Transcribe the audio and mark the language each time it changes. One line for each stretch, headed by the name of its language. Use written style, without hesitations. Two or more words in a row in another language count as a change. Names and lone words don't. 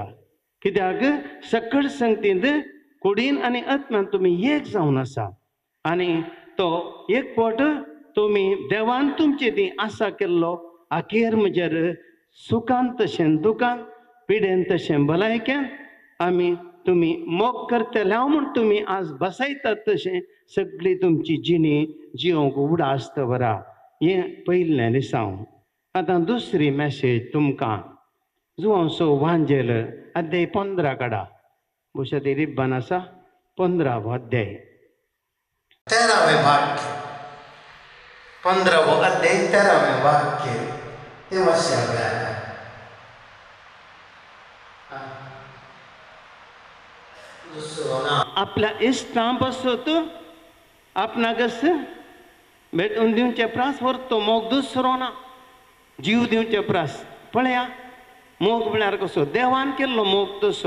Konkani: कित्याक सकट संगतींत कुडीन आनी आत्म्यान तुमी एक जावन आसा आनी तो एक पोट तुमी देवान तुमचे ती आसा केल्लो आखेर म्हजेर सुखान तशें दुखान, पिडेन तशें भलायकेन आमी तुमी मोग करतले हांव म्हूण तुमी आज बसयतात तशें सगळी तुमची जिणी जिवंक उडास्त बरा. हें पयलें दिसांव. आतां दुसरी मॅसेज तुमकां जुवांसो वांजेल अध्याय 15 काडा. बुशा ती रिब्बान आसा 15वो अध्याय 13वें वाक्य. 15वो अध्याय 13वें वाक्य हे वाचया. आपल्या इश्टां पासत आपणाकच भेटून दिवचे प्रास व्हरतो. मोग दुसरो ना, जीव दिवचे प्रास. पळया मोग म्हळ्यार कसो देवान केल्लो मोग तसो.